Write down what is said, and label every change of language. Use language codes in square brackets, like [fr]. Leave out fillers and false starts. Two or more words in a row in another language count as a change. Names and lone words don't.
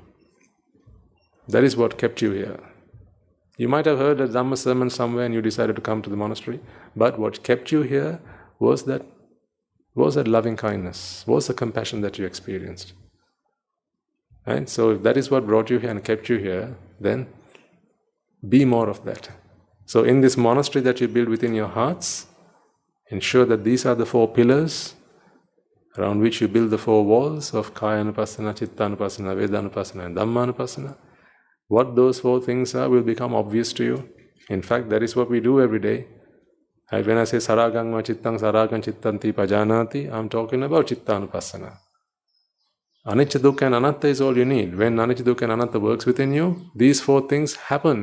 [en] That is what kept you here. You might have heard a Dhamma sermon somewhere and you decided to come to the monastery, but what kept you here was that loving kindness, was the compassion that you experienced. Right? So if that is what brought you here and kept you here, then be more of that. So in this monastery that you build within your hearts, ensure that these are the 4 pillars around which you build the 4 walls of [pi] Kaya-anupassana, Chitta-anupassana, Veda-anupassana [en] and Dhamma-anupassana. What those 4 things are will become obvious to you. In fact, that is what we do every day. [pi] And when I say Saragang va Chittang Saragang Chittanti Pajanati, [en] I'm talking about Chitta-anupassana. Anicca, Dukkha and Anatta is all you need. When Anicca, Dukkha and Anatta works within you, these 4 things happen.